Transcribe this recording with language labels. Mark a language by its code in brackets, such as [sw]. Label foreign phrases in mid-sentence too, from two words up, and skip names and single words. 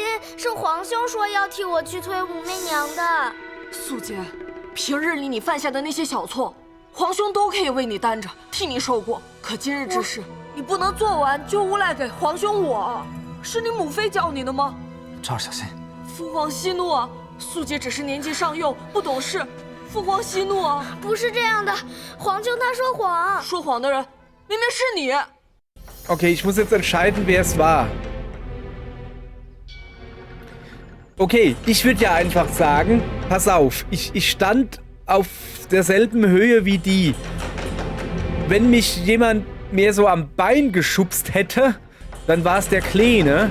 [zh] 是皇兄说要替我去推武媚娘的。素洁，平日里你犯下的那些小错，皇兄都可以为你担着，替你受过。可今日之事，你不能做完就诬赖给皇兄我。是你母妃教你的吗？赵儿小心。父皇息怒啊！素洁只是年纪尚幼，不懂事。父皇息怒啊！不是这样的，皇兄他说谎。说谎的人明明是你。 [de] Okay, ich muss jetzt entscheiden, wer es war. Okay, ich würde ja einfach sagen, pass auf, ich stand auf derselben Höhe wie die. Wenn mich jemand mehr so am Bein geschubst hätte, dann war es der Kleine.